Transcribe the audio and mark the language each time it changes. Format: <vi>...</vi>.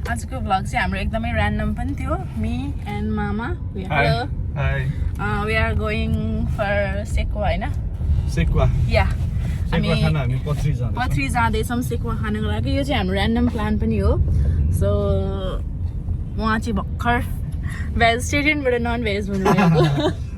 <ne>आजको vlog चाहिँ हाम्रो एकदमै random पनि थियो.</ne> <en>Me and Mama. Hello. Hi. We are going for sekuwa हैन?</en> <ne>सेक्वा.</ne> <en>Yeah.</en> <ne>सेक्वा खान हामी पथरी जाँदैछौँ. पथरी जाँदैछौँ सेक्वा खानको लागि. यो चाहिँ हाम्रो random plan पनि हो. So उहाँ चाहिँ भर्खर vegetarian बाट non-veg हुनुभएको.</ne>